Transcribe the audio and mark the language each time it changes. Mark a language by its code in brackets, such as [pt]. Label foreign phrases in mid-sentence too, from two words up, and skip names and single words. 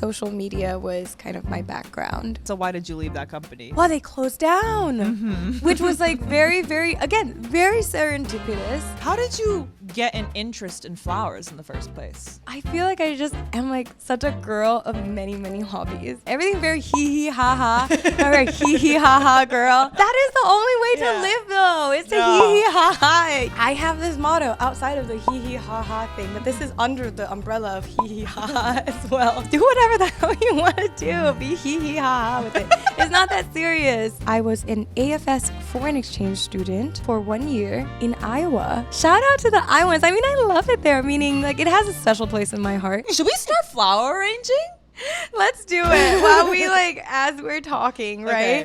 [en] Social media was kind of my background. So why did you leave that company? Well, they closed down, which was like very, very, again, very serendipitous. How did you get an interest in flowers in the first place? I feel like I just am like such a girl of many, many hobbies. Everything very hee ha ha. I'm a hee ha ha girl. That is the only way to live though. It's to hee ha ha. I have this motto outside of the hee ha ha thing, but this is under the umbrella of hee ha ha as well. Do whatever the hell you want to do. Be hee ha ha with it. It's not that serious. I was an AFS foreign exchange student for 1 year in Iowa. Shout out to the Iowans. I mean, I love it there, meaning like it has a special place in my heart. Should we start flower arranging? Let's do it while we as we're talking, right?